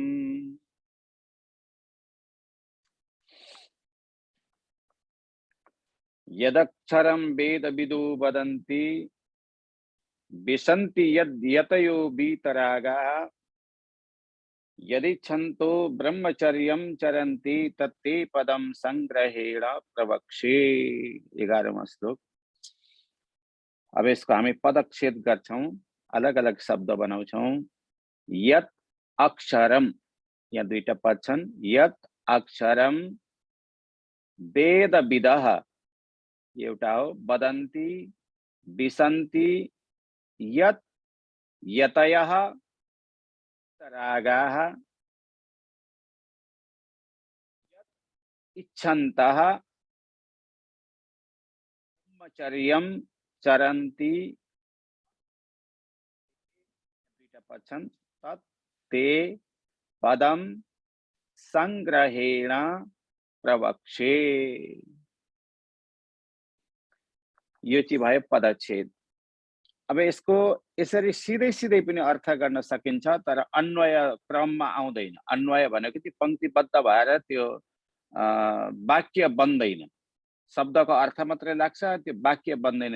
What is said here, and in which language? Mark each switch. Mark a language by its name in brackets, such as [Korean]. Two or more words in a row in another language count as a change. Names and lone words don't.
[Sanskrit] यदक्षरं वेदविदो वदन्ति विसन्ति यतयो वीतरागाः यदिच्छन्तो ब्रह्मचर्यं चरन्ति तत्ते पदं संग्रहेण प्रवक्षे। [Nepali] 11वां श्लोक। अब यसको हामी पदच्छेद गर्छौं, अलग अलग शब्द बनाउँछौं। [Sanskrit] यत अक्षरम, [Nepali] यहाँ दुईटा पद छन्। [Sanskrit] यत अक्षरम वेदविदः [Nepali] एउटा हो, [Sanskrit] वदन्ति विसन्ति यत यतयः रागाः इच्छन्तः ब्रह्मचर्यं चरन्ति तत् ते पदं संग्रहेण प्रवक्षे। [Nepali] यो चाहिँ भयो पदच्छेद। अब यसको यसरी सिधै सिधै पनि अर्थ गर्न सकिन्छ, तर अन्वय क्रममा आउँदैन। अन्वय भनेको त्यो पंक्तिबद्ध भएर त्यो वाक्य बन्दैन, शब्दको अर्थ मात्रै लाग्छ, त्यो वाक्य बन्दैन।